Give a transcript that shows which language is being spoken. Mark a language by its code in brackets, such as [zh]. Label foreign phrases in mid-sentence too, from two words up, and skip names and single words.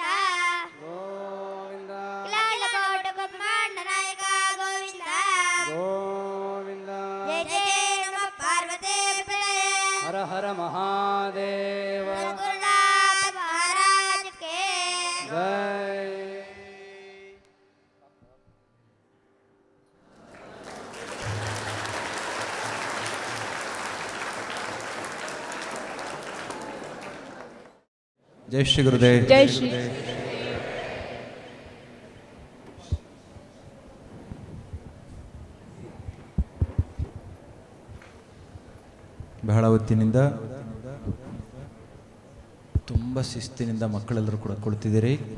[sa] ಗೋವಿಂದ ಕಿಲಾಂಡಕೋಟ ಬ್ರಹ್ಮಾಂಡ ನಾಯಕ ಗೋವಿಂದ ಗೋವಿಂದ ಜಯ ಜಯ ನಮ ಪಾರ್ವತಿ ಪ್ರಿಯೇ ಹರ ಹರ ಮಹಾದೇವ [hi] गुरुनाथ महाराज के ಜೈ. जय श्री गुरुदेव जय श्री [kn] ಬಹಳ ಹೊತ್ತಿನಿಂದ ತುಂಬ ಶಿಸ್ತಿನಿಂದ ಮಕ್ಕಳೆಲ್ಲರೂ ಕೂಡ ಕುಳಿತಿದ್ದೀರಿ.